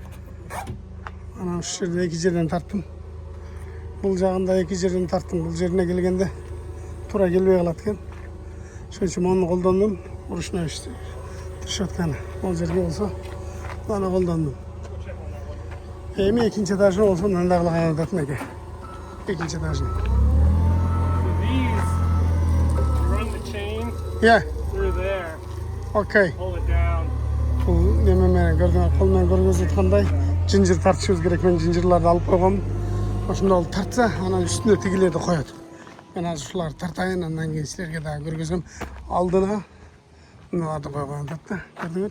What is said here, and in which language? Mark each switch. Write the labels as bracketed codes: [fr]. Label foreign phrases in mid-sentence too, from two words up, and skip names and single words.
[ky] Анан ушул жерде эки жерден тарттым. Бул жагында эки жерден тарттым. Бул жерине келгенде туура келбей калат экен. Ошон үчүн муну колдондум. Урушуна түшүп аткан. Бул жерге болсо аны колдондум. Эми экинчи этажы болсо мындай кылган атат экен. Экинчи этажын. [en] Yeah. Through there. Okay. Pull it down. [ky] Бул неме менен кол менен көргөзүп аткандай жинжир тартышыбыз керек. Мен жинжирларды алып койгом. Ошондо ал тартса, анан үстүнө тигилерди коет. Мен азыр ушуларды тартайын, андан кийин силерге дагы көргөзөм. Алдына мыналарды койгон атат да. Көрдүңөр?